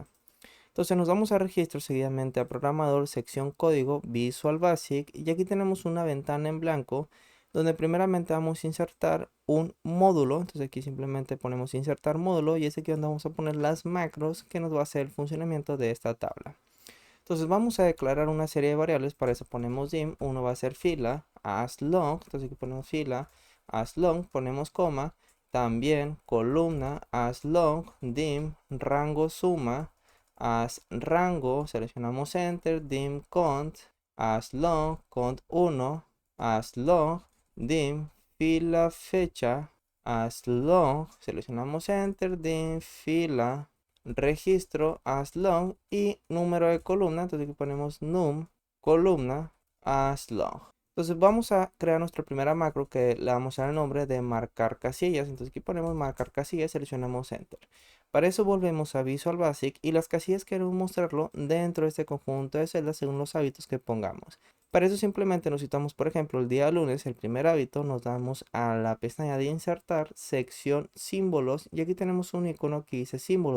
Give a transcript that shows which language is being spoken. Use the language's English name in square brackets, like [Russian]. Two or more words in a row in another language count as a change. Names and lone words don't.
[Spanish] Entonces nos vamos a registro, seguidamente a programador, sección código, Visual Basic, y aquí tenemos una ventana en blanco donde primeramente vamos a insertar un módulo. Entonces aquí simplemente ponemos insertar módulo y es aquí donde vamos a poner las macros que nos va a hacer el funcionamiento de esta tabla. Entonces vamos a declarar una serie de variables. Para eso ponemos dim, uno va a ser fila, [English] as long, [Spanish] entonces aquí ponemos fila, [English] as long, [Spanish] ponemos coma, también columna, [English] as long, [Spanish] dim, rango suma, as rango, seleccionamos enter, dim cont, [English] as long, [Spanish] cont 1, [English] as long, [Spanish] dim, fila fecha, [English] as long, [Spanish] seleccionamos enter, dim, fila registro, [English] as long [Spanish] y número de columna. Entonces aquí ponemos num columna [English] as long. [Spanish] Entonces vamos a crear nuestra primera macro que le vamos a dar el nombre de marcar casillas. Entonces aquí ponemos marcar casillas, seleccionamos enter. Para eso volvemos a Visual Basic y las casillas queremos mostrarlo dentro de este conjunto de celdas según los hábitos que pongamos. Para eso simplemente necesitamos, por ejemplo, el día lunes, el primer hábito, nos damos a la pestaña de insertar, sección símbolos, y aquí tenemos un icono que dice símbolos.